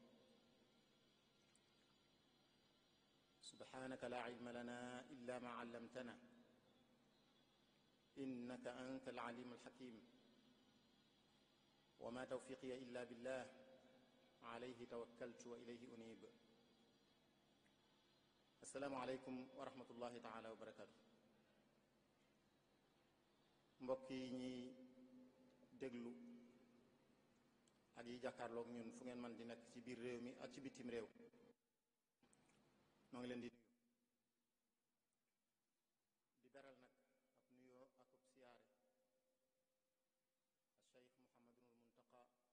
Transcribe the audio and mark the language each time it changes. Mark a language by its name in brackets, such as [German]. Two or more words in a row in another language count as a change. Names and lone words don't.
[Arabic] سبحانك لا علم لنا إلا ما علمتنا إنك أنت العليم الحكيم وما توفيقي إلا بالله عليه توكلت وإليه أنيب السلام عليكم ورحمة الله تعالى وبركاته [Wolof] mbokk yi ñuy déglu ak yi jàkkaarloog ñun fu ngeen man di nekk ci biir réew mi ak ci bitim réew noo ngi leen di nuyu di beral nag ab nuyoo ak ab siyaare a Cheikh Muhammadul Muntaqa